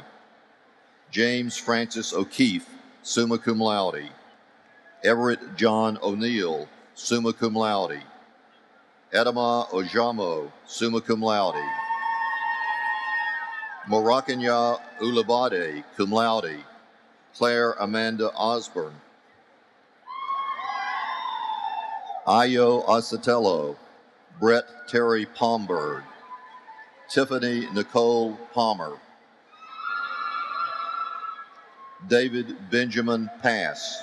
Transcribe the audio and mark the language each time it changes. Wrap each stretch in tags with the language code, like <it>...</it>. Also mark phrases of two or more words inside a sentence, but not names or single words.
<en>James Francis O'Keefe,</en> <la>summa cum laude.</la> <en>Everett John O'Neill,</en> <la>summa cum laude.</la> <en>Edema Ojamo,</en> <la>summa cum laude.</la> <en>Morakanya Ulabade,</en> <la>cum laude.</la> <en>Claire Amanda Osborne. Ayo Acitello, Brett Terry Palmberg. Tiffany Nicole Palmer. David Benjamin Pass.</en>